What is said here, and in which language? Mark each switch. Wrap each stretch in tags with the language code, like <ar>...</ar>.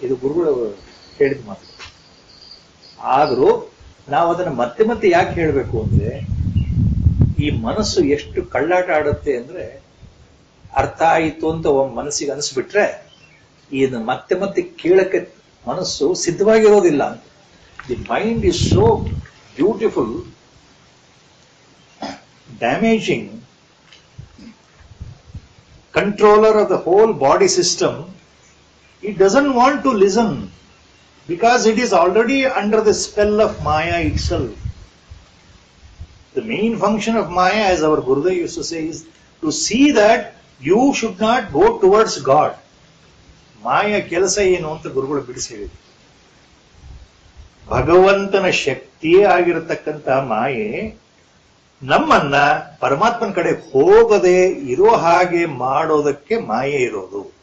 <kn>ಇದು ಗುರುಗಳು ಹೇಳಿದ ಮಾತು. ಆದ್ರೂ ನಾವು ಅದನ್ನ ಮತ್ತೆ ಮತ್ತೆ ಯಾಕೆ ಹೇಳ್ಬೇಕು ಅಂದ್ರೆ, ಈ ಮನಸ್ಸು ಎಷ್ಟು ಕಳ್ಳಾಟ ಆಡುತ್ತೆ ಅಂದ್ರೆ, ಅರ್ಥ ಆಯಿತು ಅಂತ ಮನಸ್ಸಿಗೆ ಅನಿಸ್ಬಿಟ್ರೆ ಇದನ್ನ ಮತ್ತೆ ಮತ್ತೆ ಕೇಳಕ್ಕೆ ಮನಸ್ಸು ಸಿದ್ಧವಾಗಿರೋದಿಲ್ಲ ಅಂತ.</kn> <en>The mind is so beautiful, damaging controller of the whole body system. It doesn't want to listen because it is already under the spell of Maya itself. The main function of Maya, as our Gurudev used to say, is to see that you should not go towards God.</en> <kn>Maya ಕೆಲಸ ಏನು ಅಂತ ಗುರುಗಳು ಬಿಡಿಸಿ ಹೇಳಿದ್ರು. ಭಗವಂತನ ಶಕ್ತಿಯೇ ಆಗಿರತಕ್ಕಂಥ ಮಾಯೆ ನಮ್ಮನ್ನ ಪರಮಾತ್ಮನ ಕಡೆ ಹೋಗದೆ ಇರೋ ಹಾಗೆ ಮಾಡೋದಕ್ಕೆ ಮಾಯೆ ಇರೋದು.</kn>